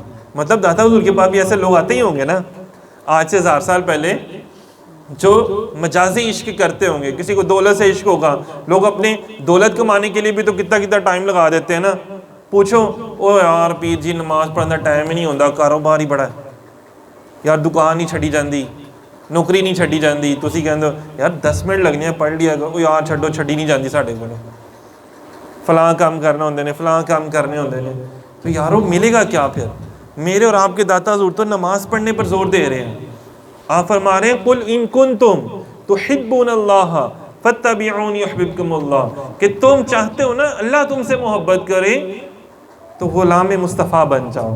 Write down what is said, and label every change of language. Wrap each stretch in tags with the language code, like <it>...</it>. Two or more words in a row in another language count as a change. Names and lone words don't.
<ur>مطلب داتا حضور کے پاس بھی ایسے لوگ آتے ہی ہوں گے نا, آج سے 1000 سال پہلے, جو مجازی عشق کرتے ہوں گے. کسی کو دولت سے عشق ہوگا, لوگ اپنے دولت کمانے کے لیے بھی تو کتنا ٹائم لگا دیتے ہیں نا. پوچھو او یار پیر جی نماز پڑھنا ٹائم ہی نہیں ہوتا, کاروبار ہی بڑا ہے,</ur> <pa>یار دکان نہیں چھڈی جاندی, نوکری نہیں چھڈی جاندی. تسی کہندے ہو یار 10 منٹ لگنے ہیں پڑھ لیا کرو, یار چھڈو چھڈی نہیں جاندی ساڈے کول, فلاں کام کرنا ہوندے نے, فلاں کام کرنے ہوندے نے.</pa> <ur>تو یارو ملے گا کیا پھر؟ میرے اور آپ کے داتا حضور تو نماز پڑھنے پر زور دے رہے ہیں. آپ فرما رہے ہیں</ur> <ar>قل ان کنتم تحبون اللہ فاتبعونی یحببکم اللہ,</ar> <ur>کہ تم چاہتے ہو نا اللہ تم سے محبت کرے تو غلام مصطفیٰ بن جاؤ.</ur>